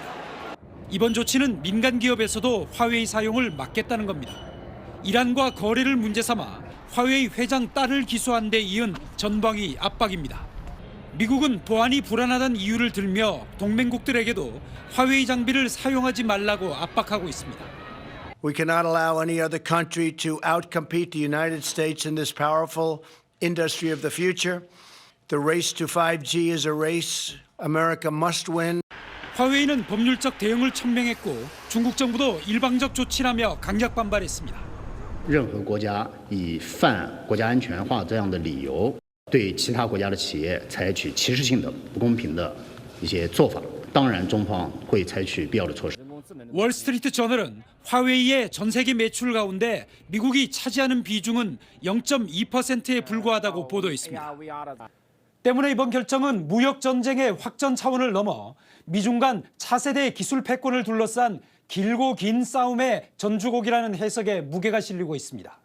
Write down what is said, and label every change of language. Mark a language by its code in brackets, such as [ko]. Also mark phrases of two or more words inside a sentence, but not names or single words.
[ko] 이번 조치는 민간 기업에서도 화웨이 사용을 막겠다는 겁니다. 이란과 거래를 문제 삼아 화웨이 회장 딸을 기소한 데 이은 전방위 압박입니다. 미국은 보안이 불안하다는 이유를 들며 동맹국들에게도 화웨이 장비를 사용하지 말라고 압박하고 있습니다. [en] We cannot allow any other country to outcompete the United States in this powerful industry of the future. The race to 5G is a race America must win. [ko] 화웨이는 법률적 대응을 천명했고 중국 정부도 일방적 조치라며 강력 반발했습니다. [zh] 任何国家以犯国家安全法这样的理由对其他国家的企业采取歧视性的不公平的一些做法，当然中方会采取必要的措施。 [ko] 월스트리트 저널은 화웨이의 전 세계 매출 가운데 미국이 차지하는 비중은 0.2%에 불과하다고 보도했습니다. 때문에 이번 결정은 무역 전쟁의 확전 차원을 넘어 미중 간 차세대 기술 패권을 둘러싼 길고 긴 싸움의 전주곡이라는 해석에 무게가 실리고 있습니다.